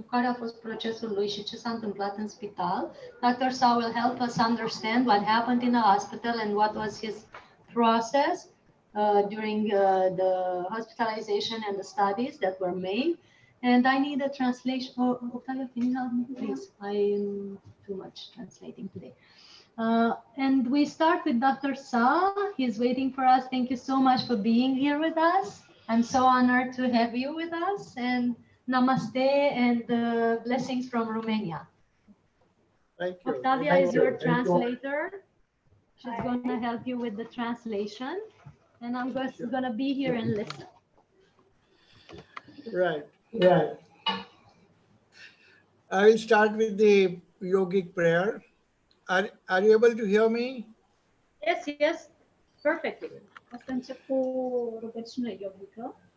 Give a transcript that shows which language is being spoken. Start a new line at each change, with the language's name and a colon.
Romanian: care a fost procesul lui și ce s-a întâmplat în spital.
English: Dr. Shah will help us understand what happened in the hospital and what was his process during the hospitalization and the studies that were made. And I need a translation. Oh, Octavia, can you help me, please? I'm too much translating today. And we start with Dr. Shah. He's waiting for us. Thank you so much for being here with us. I'm so honored to have you with us. And namaste and blessings from Romania. Thank you. Octavia is your translator. She's going to help you with the translation. And I'm just going to be here and listen. Right. I will start with the yogic prayer. Are you able to hear me? Yes, perfectly.
Romanian: Asta încep cu rugăciune yogică.